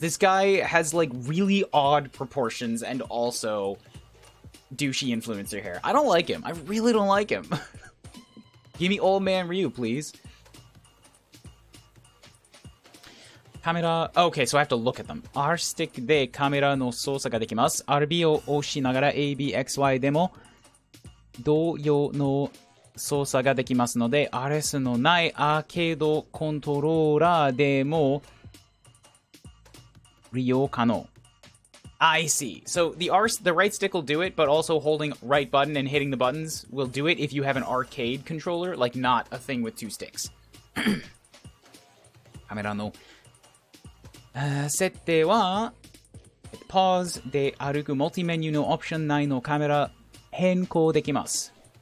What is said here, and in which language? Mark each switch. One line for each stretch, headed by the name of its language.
English: This guy has, like, really odd proportions and also douchey influencer hair. I don't like him. I really don't like him. Give me Old Man Ryu, please. Camera. Okay, so I have to look at them.
Japanese: R stick でカメラの操作ができます。RB を押しながら ABXY でも同様の操作ができますので、RS のないアーケードコントローラーでも利用可能。
English: I see. So the right stick will do it, but also holding right button and hitting the buttons will do it if you have an arcade controller, like not a thing with 2 sticks.
Japanese: カメラの設定はパーズで歩くmultiメニューのオプション内のカメラ変更できます。